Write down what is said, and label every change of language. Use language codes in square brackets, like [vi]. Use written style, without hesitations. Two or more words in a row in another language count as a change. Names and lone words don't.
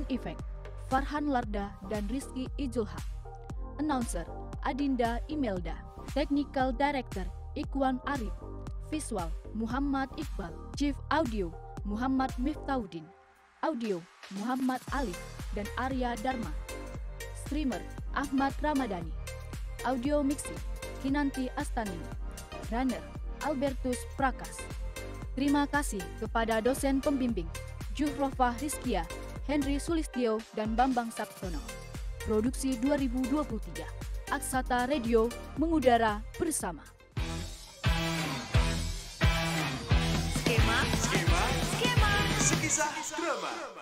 [id] effect Farhan Larda dan Rizky Ijulhaq, announcer Adinda Imelda, [en] technical director [id] Ikhwan Arif, visual Muhammad Iqbal, [en] chief audio [id] Muhammad Miftaudin, audio Muhammad Alif dan Arya Dharma, streamer Ahmad Ramadhani, [en] audio mixing [id] Kinanti Astani, runner Albertus Prakas. Terima kasih kepada dosen pembimbing Juhrofah Rizkia, Henry Sulistyo, dan Bambang Sabtono. Produksi 2023, Aksata Radio mengudara bersama. Skema Sekisah Drama.